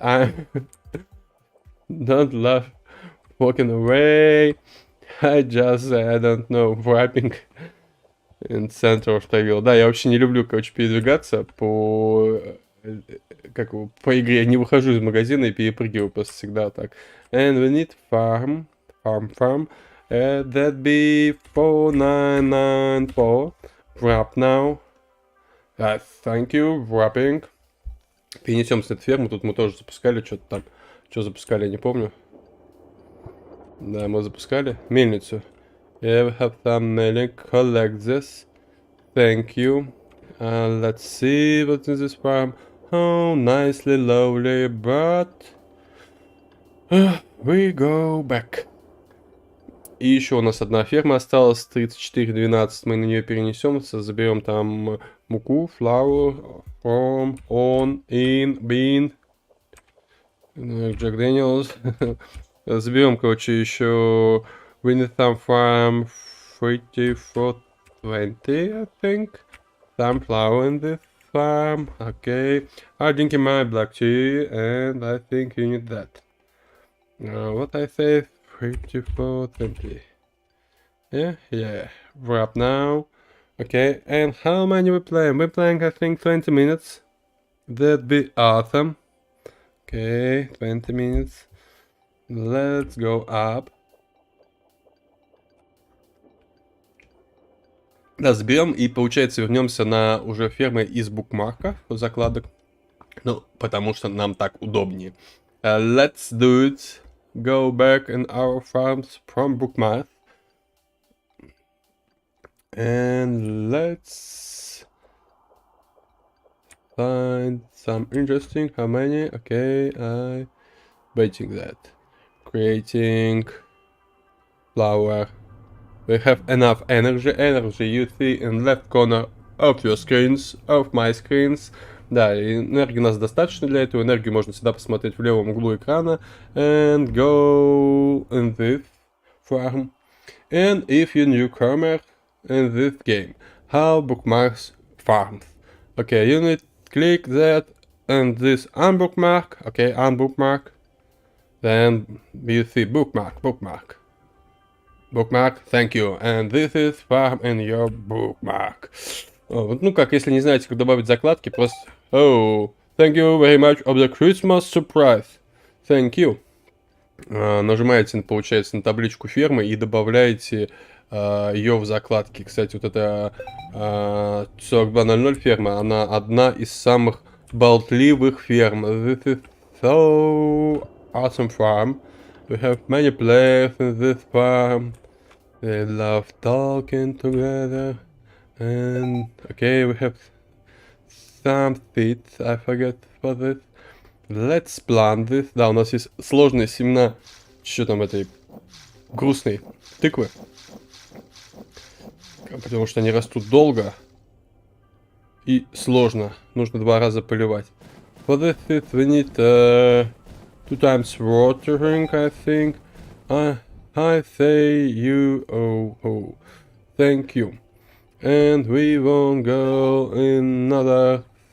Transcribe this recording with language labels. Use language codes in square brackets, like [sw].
[en] I don't love walking away. I just, I don't know, wrapping in center of the wheel. [ru] Да, я вообще не люблю, короче, передвигаться по игре. Я не выхожу из магазина и перепрыгиваю просто всегда так. [en] And we need farm. That be 4994. Wrap now. Thank you, wrapping. [ru] Перенесем с этой фермы. Тут мы тоже запускали что-то там. Что запускали, я не помню. Да, мы запускали мельницу. [en] Yeah, we have some milling. Collect this. Thank you. Let's see what's in this farm. Oh, nicely, lovely, but we go back. [ru] И еще у нас одна ферма осталась, 3412, мы на нее перенесемся, заберем там муку, [en] flour, from, on, in, bean, Jack Daniels. [ru] Заберем, короче, еще [en] we need some farm 3420, I think. Some flour in this farm, okay. I'm drinking my black tea, and I think you need that. What I say? 3420. Yeah. Wrap now. Okay, and how many we playing? We're playing, I think, 20 minutes. That'd be awesome. Okay, 20 minutes. Let's go up. [ru] Да, заберем и, получается, вернемся на уже фермы из букмарка, закладок. Ну, потому что нам так удобнее. [en] Let's do it. Go back in our farms from bookmark. And let's find some interesting. How many? Okay, I waiting that. Creating flower. We have enough energy. Energy you see in left corner of your screens, of my screens. [ru] Да, энергии у нас достаточно для этого. Энергию можно всегда посмотреть в левом углу экрана. [en] And go in this farm. And if you're newcomer in this game, how bookmarks farms. Okay, you need click that and this unbookmark. Okay, unbookmark. Then you see bookmark. Bookmark, thank you. And this is farm in your bookmark. [ru] Ну как, если не знаете, как добавить закладки, просто... [en] Oh, thank you very much of the Christmas surprise. Thank you. [ru] Нажимаете, получается, на табличку фермы и добавляете ее в закладки. Кстати, вот эта 4200 ферма, она одна из самых болтливых ферм. [en] This is so awesome farm. We have many players in this farm. They love talking together. And okay, we have some seeds. I forget for this. Let's plant this. [ru] Да, у нас есть сложные семена. Что там этой грустной тыквы? Потому что они растут долго и сложно. Нужно 2 раза поливать. [en] For this seed we need 2 times watering, I think. I say you. Oh. Thank you. And we won't go in another